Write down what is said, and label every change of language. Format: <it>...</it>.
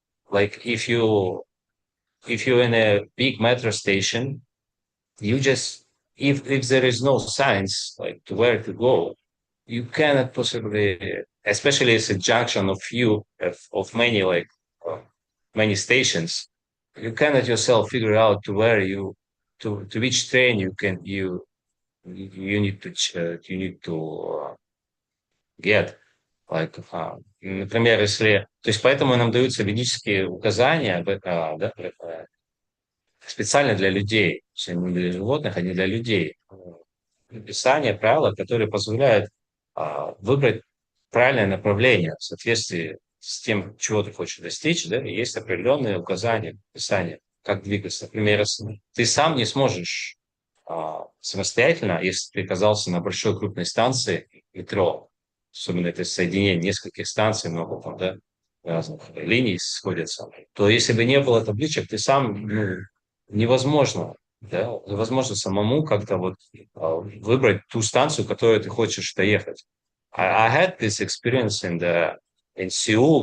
<en>Like if you're in a big metro station, you just, if there is no signs like to where to go, you cannot possibly, especially as a junction of many many stations, you cannot yourself figure out to where to which train you need to get.</en> <ru>Like, например, если, то есть поэтому нам даются ведические указания, да, специально для людей, то есть не для животных, а не для людей. Писание, правила, которые позволяют выбрать правильное направление в соответствии с тем, чего ты хочешь достичь, да, и есть определенные указания, Писания, как двигаться. Например, ты сам не сможешь самостоятельно, если ты оказался на большой крупной станции метро, особенно это соединение нескольких станций, много там, да, разных линий сходятся, то если бы не было табличек, ты сам, невозможно, да, невозможно самому как-то вот выбрать ту станцию, которую ты хочешь доехать.</ru> <en>I had this experience in Seoul.</en>